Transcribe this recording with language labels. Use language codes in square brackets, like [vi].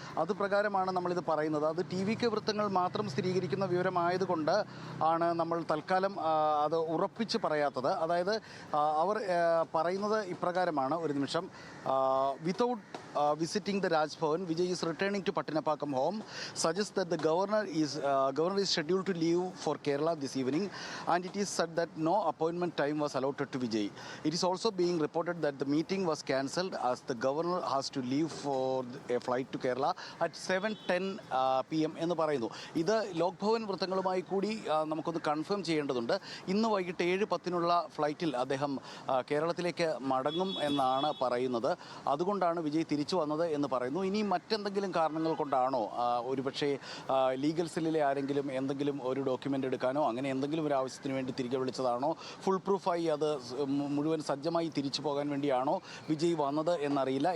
[ml] അതുപ്രകാരമാണ് നമ്മളിത് പറയുന്നത്. അത് TVK വൃത്തങ്ങൾ മാത്രം സ്ഥിരീകരിക്കുന്ന വിവരമായതുകൊണ്ട് ആണ് നമ്മൾ തൽക്കാലം അത് ഉറപ്പിച്ച് പറയാത്തത്. അതായത് അവർ പറയുന്നത് ഇപ്രകാരമാണ്. ഒരു നിമിഷം. [en] Without visiting the Raj Bhavan, Vijay is returning to Pattanapakam home, suggests that the governor is scheduled to leave for Kerala this evening, and it is said that no appointment time was allotted to Vijay. It is also being reported that the meeting was cancelled as the governor has to leave for a flight to Kerala at 7:10 PM [ml] എന്ന് പറയുന്നു. ഇത് ലോക് ഭവൻ വൃത്തങ്ങളുമായി കൂടി നമുക്കൊന്ന് confirm ചെയ്യേണ്ടതുണ്ട്. ഇന്ന് വൈകിട്ട് 7:10 ഫ്ലൈറ്റിൽ അദ്ദേഹം കേരളത്തിലേക്ക് മടങ്ങും എന്നാണ് പറയുന്നത്. അതുകൊണ്ടാണ് വിജയ് തിരിച്ചു വന്നത് എന്ന് പറയുന്നു. ഇനി മറ്റെന്തെങ്കിലും കാരണങ്ങൾ കൊണ്ടാണോ, ഒരുപക്ഷെ ലീഗൽ സെല്ലിലെ ആരെങ്കിലും എന്തെങ്കിലും ഒരു ഡോക്യുമെൻ്റ് എടുക്കാനോ അങ്ങനെ എന്തെങ്കിലും ഒരു ആവശ്യത്തിന് വേണ്ടി തിരികെ വിളിച്ചതാണോ, ഫുൾ പ്രൂഫായി അത് മുഴുവൻ സജ്ജമായി തിരിച്ചു പോകാൻ വേണ്ടിയാണോ വിജയ് വന്നത് എന്നറിയില്ല.